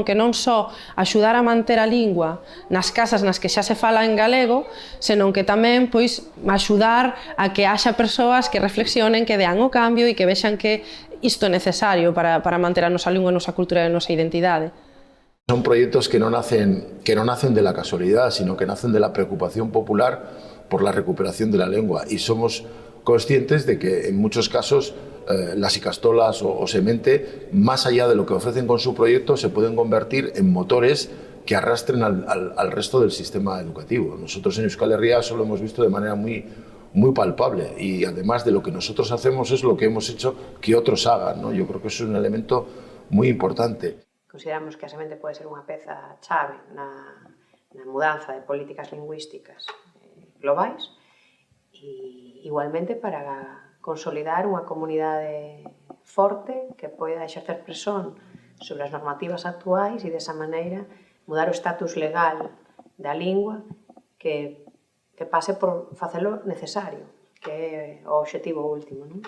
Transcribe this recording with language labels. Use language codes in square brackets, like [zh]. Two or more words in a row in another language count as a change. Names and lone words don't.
[gl] Que non só axudar a manter a lingua nas casas nas que xa se fala en galego, senón que tamén, pois, axudar a que haxa persoas que reflexionen, que dean o cambio e que vexan que isto é necesario para manter a nosa lingua, a nosa cultura e a nosa identidade. [es] Son proyectos que no nacen de la casualidad, sino que nacen de la preocupación popular por la recuperación de la lengua. Y somos conscientes de que en muchos casos las icastolas o semente, más allá de lo que ofrecen con su proyecto, se pueden convertir en motores que arrastren al resto del sistema educativo. Nosotros en Euskal Herria eso lo hemos visto de manera muy palpable, y además de lo que nosotros hacemos es lo que hemos hecho que otros hagan, ¿no? Yo creo que eso es un elemento muy importante. [gl] Consideramos que a semente pode ser unha peza chave na mudanza de políticas lingüísticas globais e igualmente para consolidar unha comunidade forte que poida exercer presión sobre as normativas actuais e desa maneira mudar o estatus legal da lingua que pase por facelo necesario, que é o obxectivo último, non?